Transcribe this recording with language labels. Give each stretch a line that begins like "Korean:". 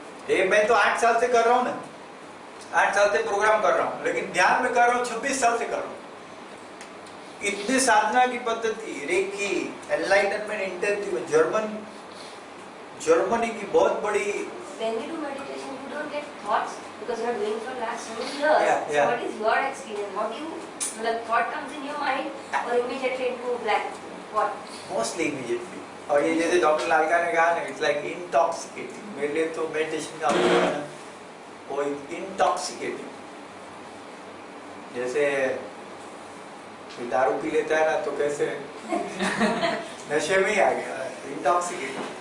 Hindi: ये मैं तो 8 साल से कर रहा हूँ ना, 8 साल से प्रोग्राम कर रहा हूँ, लेकिन ध्यान में कर रहा हूँ 26 साल से कर रहा हूँ। इतनी साधना की पद्धति, रेकी, एनलाइटनमेंट इंटेंसिव, जर्मनी की बहुत बड़ी।
English: When we do meditation, you don't get thoughts because you are doing for last so many years. So what is your experience? What do you, the thought comes in your mind or immediately into black? What? Mostly immediately.
Hindi: और ये जैसे doctor लालका ने कहा ना,
English: it's like intoxicating.
Hindi: मेरे लिए तो मेडिटेशन का मतलब है ना, वो intoxicating। जैसे कोई दारू पी लेता है ना तो कैसे नशे में ही आ गया, intoxicating।